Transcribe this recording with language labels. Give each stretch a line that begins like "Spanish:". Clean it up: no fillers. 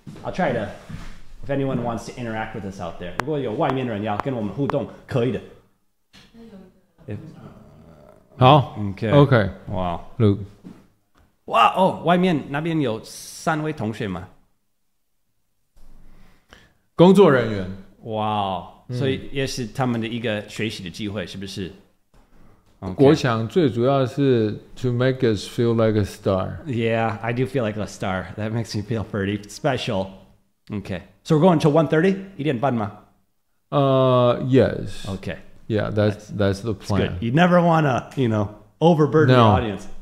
English: I'll try to, if anyone wants to interact with us out there.
Chinese: 如果有外面的人要跟我们互动，可以的。好 ，OK，哇，Luke，哇哦，外面那边有3位同学吗？工作人员。哇哦，所以也是他们的一个学习的机会，是不是？我想最主要是
English: to make us feel like a star. Yeah, I do feel like a star. That makes me feel pretty special. Okay, so we're going till 1:30.
Chinese: 1点半吗？
English: Yes. Okay. Yeah, that's the plan. Good. You never want to, overburden the audience.